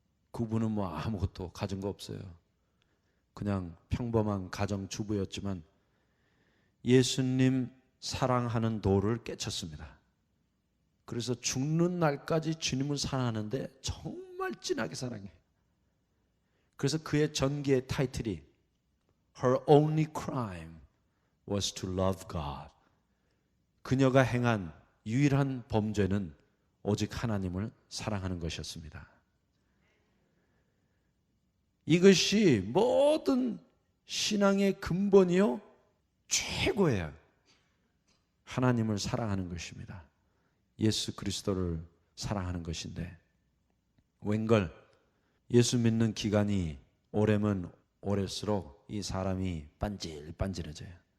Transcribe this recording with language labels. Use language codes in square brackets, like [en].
[ko] 그분은 뭐 아무것도 가진 거 없어요. 그냥 평범한 가정주부였지만 예수님 사랑하는 도를 깨쳤습니다. 그래서 죽는 날까지 주님을 사랑하는데 정말 진하게 사랑해요. 그래서 그의 전기의 타이틀이 [en] Her only crime was to love God. [ko] 그녀가 행한 유일한 범죄는 오직 하나님을 사랑하는 것이었습니다. 이것이 모든 신앙의 근본이요 최고예요. 하나님을 사랑하는 것입니다. 예수 그리스도를 사랑하는 것인데, 웬걸 예수 믿는 기간이 오래면 오래수록 이 사람이 반질반질해져요.